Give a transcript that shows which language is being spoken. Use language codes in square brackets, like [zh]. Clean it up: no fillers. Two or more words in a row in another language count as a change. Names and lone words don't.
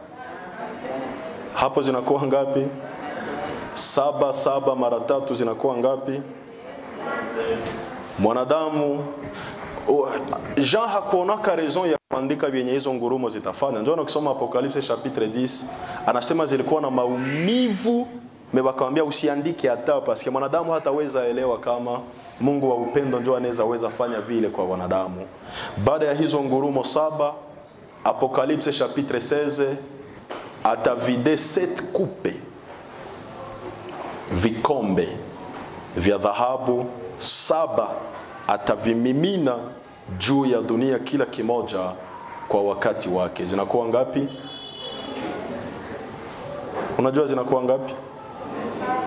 [sw] Hapo zinakuwa ngapi? 7 mara 3 zinakuwa ngapi? Mwanadamu Jean hakuonaka raison ya kuandika vyenye hizo ngurumo zitafanya. Ndio ukisoma Apocalypse chapitre 10, anasema zilikuwa na maumivu, mebakamwambia usiandike hata [fr] parce que [sw] mwanadamu hataweza elewa kama Mungu wa upendo ndio anaweza fanya vile kwa wanadamu. Baada ya hizo ngurumo 7, Apocalypse chapitre 16, atavide 7 coupe, vikombe vya dhahabu 7, atavimimina juu ya dunia kila kimoja kwa wakati wake. Zinakuwa ngapi? Unajua zinakuwa ngapi?